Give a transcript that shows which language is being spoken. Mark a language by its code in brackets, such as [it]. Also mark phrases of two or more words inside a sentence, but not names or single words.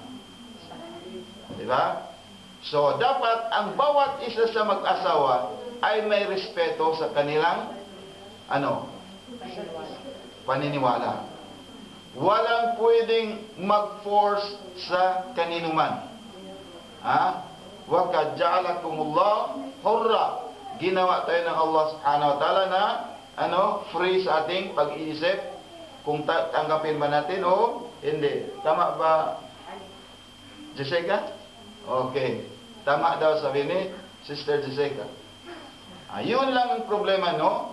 [tl] Diba? So, dapat ang bawat isa sa mag-asawa ay may respeto sa kanilang paniniwala. Walang pwedeng mag-force sa kanino man. [ar] وَقَدْ جَعَلَكُمُ اللَّهُ حُرًّا. [tl] Ginawa tayo ng [ar] الله سبحانه وتعالى [tl] na free sa ating pag-iisip kung tanggapin ba natin o hindi. Tama ba, Jessica? Okay. Tama daw sabi ni Sister Jessica. Yun lang ang problema, no?